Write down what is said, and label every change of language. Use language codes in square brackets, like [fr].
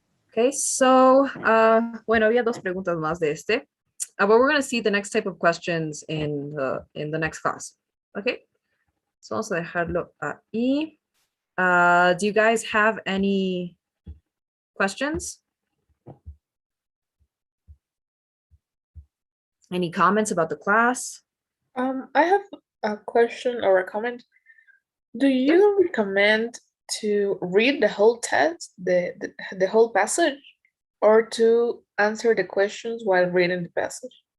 [en] Okay, so, [es] bueno, había dos preguntas más de este. [en] But we're going to see the next type of questions in the next class. Okay, so [es] vamos a dejarlo ahí. [en] Do you guys have any questions? Any comments about the class? I have a question or a comment. Do you recommend to read the whole text, the whole passage, or to answer the questions while reading the passage?